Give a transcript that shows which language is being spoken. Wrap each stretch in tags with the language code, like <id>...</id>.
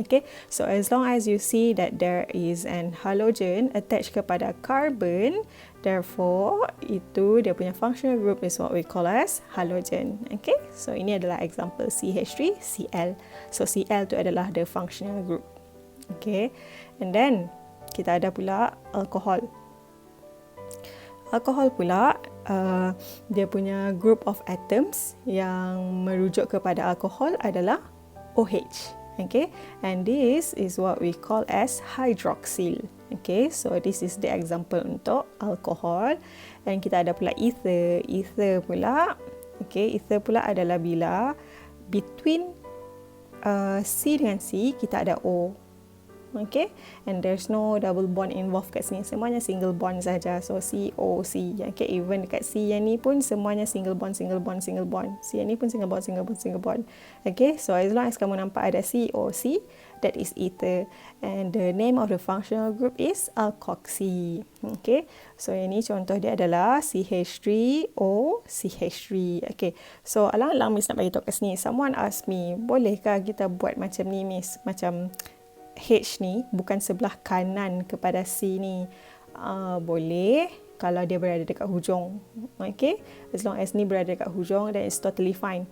<en>Okay, so as long as you see that there is an halogen attached</en> <ms>kepada carbon, therefore itu dia punya</ms> <en>functional group is what we call as halogen.</en> <ms>Okay, so ini adalah example CH3, Cl.</ms> <en>So Cl</en> <ms>tu adalah</ms> <en>the functional group. Okay, and then</en> <ms>kita ada pula alkohol. Alkohol pula dia punya group of atoms yang merujuk kepada alkohol adalah OH.</ms> <en>Okay, and this is what we call as hydroxyl. Okay, so this is the example untuk alkohol. And</en> <ms>kita ada pula ether. Ether pula, okay, ether pula adalah bila between C dengan C kita ada O.</ms> <en>Okay, and there's no double bond involved</en> <ms>kat sini, semuanya single bond saja.</ms> <en>So COC. Okay, even</en> <ms>dekat C yang ni pun semuanya</ms> <en>single bond, single bond, single bond. C yang ni pun single bond, single bond, single bond. Okay, so as long as</en> <ms>kamu nampak ada COC,</ms> <en>that is ether, and the name of the functional group is alkoxy.</en> <ms>Okay, so yang ni contoh dia adalah CH3O CH3. Okay, so alang-alang Miss nak bagi tahu kat sini,</ms> <en>someone ask me,</en> <ms>bolehkah kita buat macam ni Miss, macam H ni bukan sebelah kanan kepada C ni? Boleh kalau dia berada dekat hujung.</ms> <en>Okay, as long as ni berada dekat hujung, then it's totally fine.</en>